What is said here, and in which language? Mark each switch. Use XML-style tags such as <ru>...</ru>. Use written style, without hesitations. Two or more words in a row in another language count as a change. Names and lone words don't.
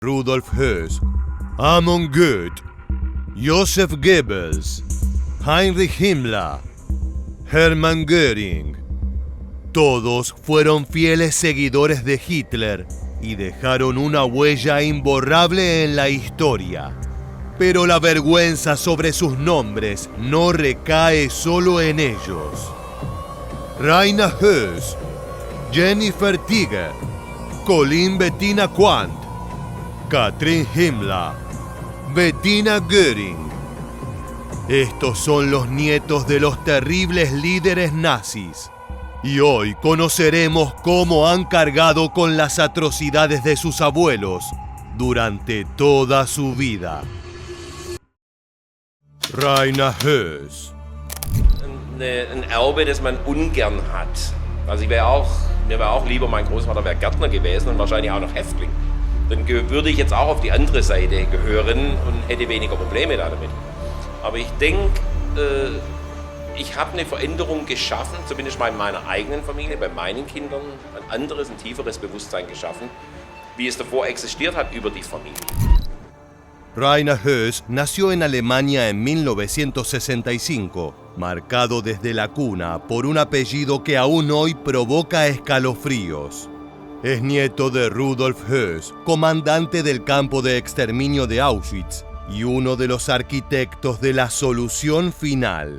<es>Rudolf Höss, Amon Goeth, Joseph Goebbels, Heinrich Himmler, Hermann Göring. Todos fueron fieles seguidores de Hitler y dejaron una huella imborrable en la historia. Pero la vergüenza sobre sus nombres no recae solo en ellos. Rainer Höss, Jennifer Tiger, Colin Bettina Quandt, Katrin Himmler, Bettina Göring. Estos son los nietos de los terribles líderes nazis. Y hoy conoceremos cómo han cargado con las atrocidades de sus abuelos durante toda su vida. Rainer Höss.</es> <de>Ein Erbe, das man ungern hat. Also mir wäre auch lieber, mein Großvater wäre Gärtner gewesen und wahrscheinlich auch noch Häftling. Dann würde ich jetzt auch auf die andere Seite gehören und hätte weniger Probleme damit. Aber ich denke, ich habe eine Veränderung geschaffen, zumindest mal in meiner eigenen Familie, bei meinen Kindern, ein anderes, ein tieferes Bewusstsein geschaffen, wie es davor existiert hat über die Familie.</de> <es>Rainer Höss nació en Alemania en 1965, marcado desde la cuna por un apellido que aún hoy provoca escalofríos. Es nieto de Rudolf Höss, comandante del campo de exterminio de Auschwitz y uno de los arquitectos de la solución final.</es>